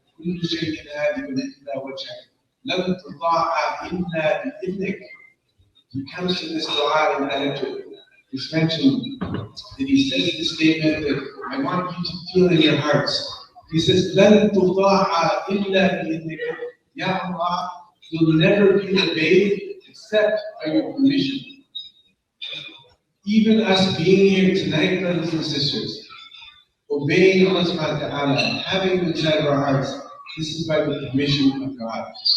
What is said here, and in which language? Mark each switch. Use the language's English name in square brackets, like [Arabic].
[Arabic] كل شيء هادف إلا وجهك لن تطاع إلا بإذنك. [English] He comes to this dua in Hajj. It's mentioned that he says this statement that I want you to feel in your hearts. He says, [Arabic] لن تطاع إلا بإذنك. [English] Ya Allah, you'll never be obeyed except by your permission. Even us being here tonight, brothers and sisters, obeying Allah subhanahu wa ta'ala, having the desire of our hearts, this is by the permission of God.